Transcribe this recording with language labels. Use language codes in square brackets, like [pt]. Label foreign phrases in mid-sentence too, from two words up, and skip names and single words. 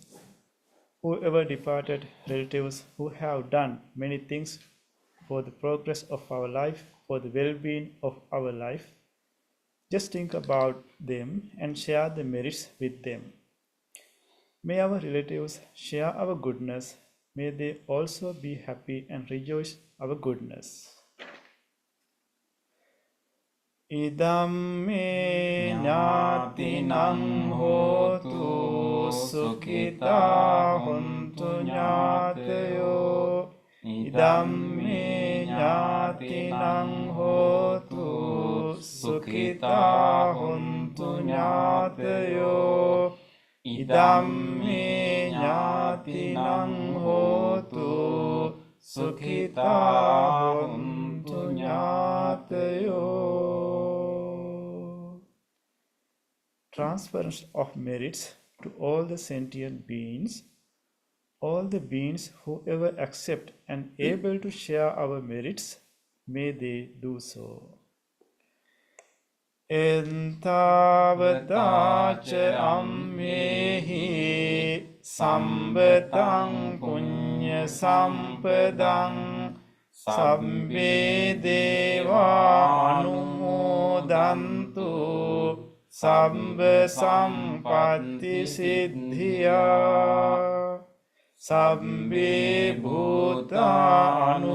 [en] Whoever departed relatives who have done many things for the progress of our life, for the well-being of our life, just think about them and share the merits with them. May our relatives share our goodness. May they also be happy and rejoice our goodness. [pi] Idam me jnatinam hotu sukhita hontu jnatayo. Idam me jnatinam hotu sukhita hontu jnatayo. Idam me jnatinam hotu sukhita hontu jnatayo. [en] Transference of merits to all the sentient beings. All the beings who ever accept and able to share our merits, may they do so. [pi] Entavataca ammehi sambatang punya sampadang sabbe deva anumodantu sabba sampatti siddhya sabbe bhuta